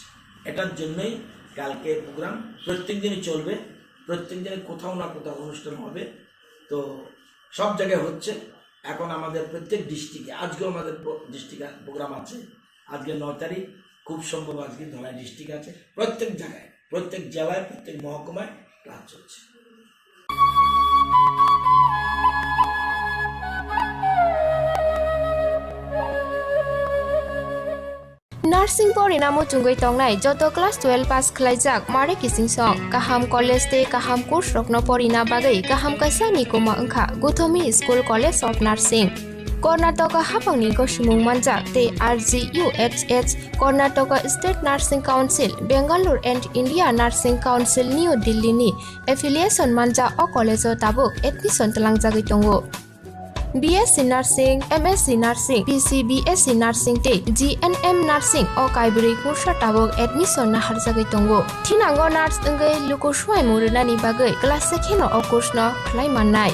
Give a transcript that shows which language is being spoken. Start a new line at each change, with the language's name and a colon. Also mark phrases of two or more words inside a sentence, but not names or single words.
Bangla: এটার জন্যই কালকে প্রোগ্রাম প্রত্যেক দিনই চলবে, প্রত্যেক দিনে কোথাও না কোথাও অনুষ্ঠান হবে। তো সব জায়গায় হচ্ছে। এখন আমাদের প্রত্যেক ডিস্ট্রিক্টে, আজকেও আমাদের ডিস্ট্রিক্টে প্রোগ্রাম আছে, আজকে 9 তারিখ, খুব সম্ভব আজকে ধলাই ডিস্ট্রিক্ট আছে। প্রত্যেক জায়গায়, প্রত্যেক জেলায়, প্রত্যেক মহকুমায় ক্লাস চলছে।
Kok Borok: Nursing pori namo chungoi tongnai joto class 12 pass khlaijak mare kising song kaham college te kaham course rokno pori na bagai kaham kaisa ni koma angkha Guthomi School College of Nursing Karnataka hapangni goshimung manjak te RGUHH Karnataka State Nursing Council Bangalore and India Nursing Council New Delhi ni affiliation manja o college o tabuk admission talangjagoi tongo BSc Nursing, MSc Nursing, PCBSc Nursing te GNM Nursing o kaibri kursa tabok admission na harjagai tongo. Thinango nurse engai luko swai murunani bagai class sekheno o course no khlai mannai.